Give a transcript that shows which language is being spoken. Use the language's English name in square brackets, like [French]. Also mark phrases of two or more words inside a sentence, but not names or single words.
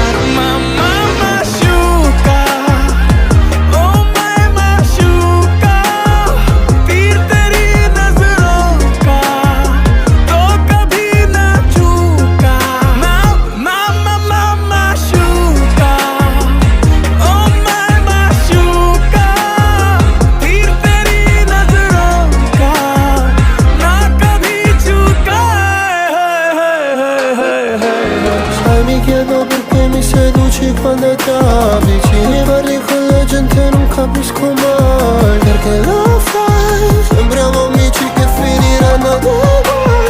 [Hindi] मामा माशूका, ओ मैं माशूका, तीर तेरी नजरों का तो कभी ना चूका। मामा माशूका, ओ मैं माशूका, तीर तेरी नजरों का ना कभी चूका। [Italian] Sai mi chiedo perché mi seduci quando è tardi. Ci parli con la gente non capisco mai perché lo fai. Sembriamo amici che finiranno ad